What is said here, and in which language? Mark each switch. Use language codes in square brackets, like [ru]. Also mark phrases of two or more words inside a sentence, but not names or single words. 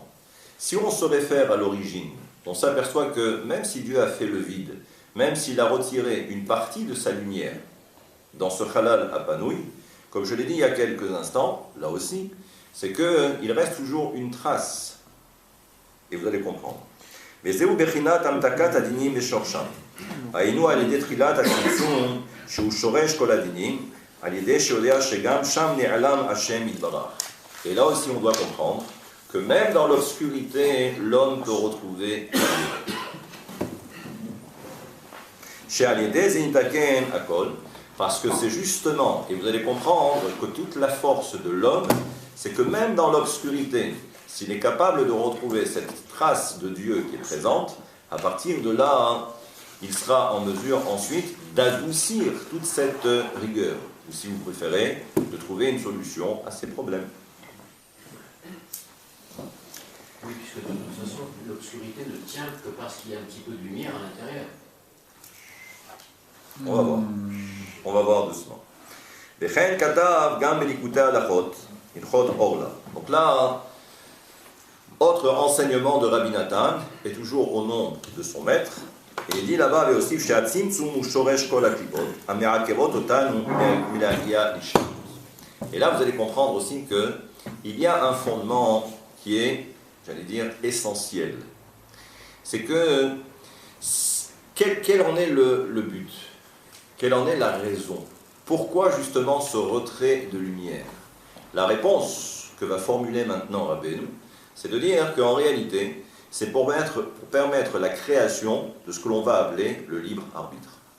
[fr] Si on se réfère à l'origine, on s'aperçoit que même si Dieu a fait le vide, même s'il a retiré une partie de sa lumière dans ce [he] חלל הפנוי, [fr] comme je l'ai dit il y a quelques instants, là aussi, c'est qu'il reste toujours une trace. Et vous allez comprendre. [he] וזהו בחינת המתקת הדינים ושורשם. היינו על ידי תחילת הצמצום שהוא שורש כל הדינים, על ידי שיודע שגם שם נעלם השם יתברך. [fr] Et là aussi on doit comprendre que même dans l'obscurité, l'homme peut retrouver Dieu. [he] שעל ידי זה נתקן הכל, [fr] parce que c'est justement, et vous allez comprendre que toute la force de l'homme, c'est que même dans l'obscurité, s'il est capable de retrouver cette trace de Dieu qui est présente, à partir de là, il sera en mesure ensuite d'adoucir toute cette rigueur, ou si vous préférez, de trouver une solution à ces problèmes. Oui, puisque de toute façon, l'obscurité ne tient que parce qu'il y a un petit peu de lumière à l'intérieur. On va voir. On va voir doucement. [he] וכן כתב גם בליקוטי הלכות, הלכות אורלה. [fr] Donc là, autre enseignement de Rabbi Nathan, et toujours au nom de son maître, et il dit là-bas, [he] והוסיף שהצמצום הוא שורש כל הקליפות, המעכבות אותנו מלהגיע לשם. [fr] Et là, vous allez comprendre aussi qu'il y a un fondement qui est, j'allais dire, essentiel. C'est que quel en est le but? Quelle en est la raison? Pourquoi justement ce retrait de lumière? La réponse que va formuler maintenant Rabbeinu, c'est de dire qu'en réalité, c'est pour permettre la création de ce que l'on va appeler le libre arbitre.